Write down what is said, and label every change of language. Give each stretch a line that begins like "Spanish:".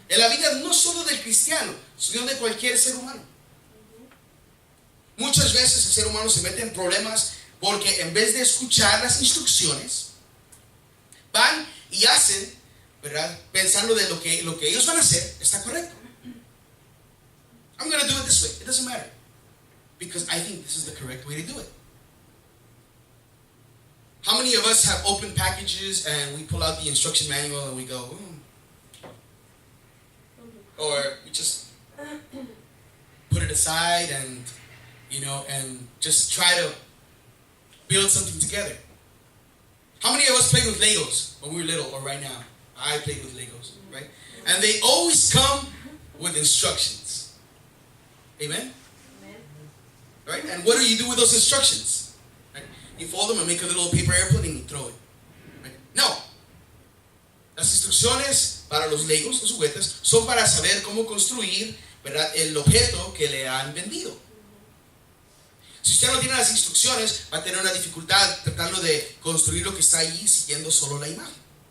Spanish: En la vida no solo del cristiano, sino de cualquier ser humano. Muchas veces el ser humano se mete en problemas porque en vez de escuchar las instrucciones, van y hacen, ¿verdad?, pensando de lo que ellos van a hacer está correcto.
English: I'm going to do it this way. It doesn't matter, because I think this is the correct way to do it. How many of us have open packages and we pull out the instruction manual and we go, or we just put it aside and, and just try to build something together? How many of us played with Legos when we were little, or right now? I played with Legos, right? And they always come with instructions. Amen? Right? And what do you do with those instructions? Right? You fold them and make a little paper airplane and you throw it. Right? No.
Spanish: Las instrucciones para los Legos, los juguetes, son para saber cómo construir, ¿verdad?, el objeto que le han vendido. Si usted no tiene las instrucciones, va a tener una dificultad tratando de construir lo que está ahí siguiendo solo la imagen.